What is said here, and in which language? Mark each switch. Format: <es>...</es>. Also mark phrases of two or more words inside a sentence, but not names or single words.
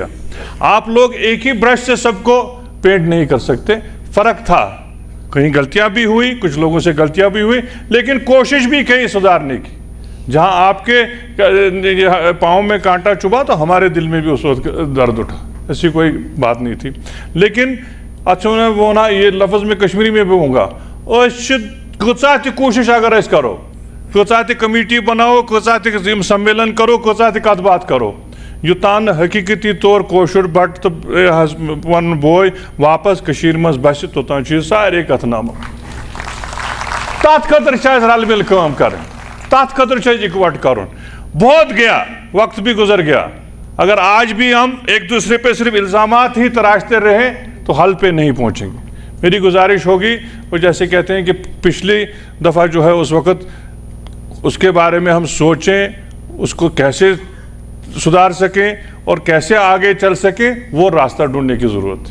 <ur>آپ لوگ ایک ہی برش سے سب کو پینٹ نہیں کر سکتے, فرق تھا, کہیں غلطیاں بھی ہوئی, کچھ لوگوں سے غلطیاں بھی ہوئی, لیکن کوشش بھی کہیں سدھارنے کی. جہاں آپ کے پاؤں میں کانٹا چبھا تو ہمارے دل میں بھی اس وقت درد اٹھا, ایسی کوئی بات نہیں تھی. لیکن اچھا وہ نا یہ لفظ میں کشمیری میں بھی ہوں گا,</ur> <ks>کۭژاہ تہِ کوشش اگر أسۍ کرو, کۭژاہ تہِ کمیٹی بناو, کۭژاہ تہِ سمیلن کرو, کۭژاہ تہِ کتھ بات کرو, یوتان حقیقتی طور کوشر بٹ تو پن بوے واپس کشیر مز بس توتان چھ سارے کتھ نامہ. تات خاطر چھ رل مل کام کرن, تات خاطر چھ اکوٹ کرن.</ks> <ur>بہت گیا, وقت بھی گزر گیا. اگر آج بھی ہم ایک دوسرے پہ صرف الزامات ہی تراشتے رہیں تو حل پہ نہیں پہنچیں گے. میری گزارش ہوگی, وہ جیسے کہتے ہیں کہ پچھلی دفعہ جو ہے اس وقت اس کے بارے میں ہم سوچیں, اس کو کیسے سدھار سکیں اور کیسے آگے چل سکیں, وہ راستہ ڈھونڈنے کی ضرورت ہے.</ur>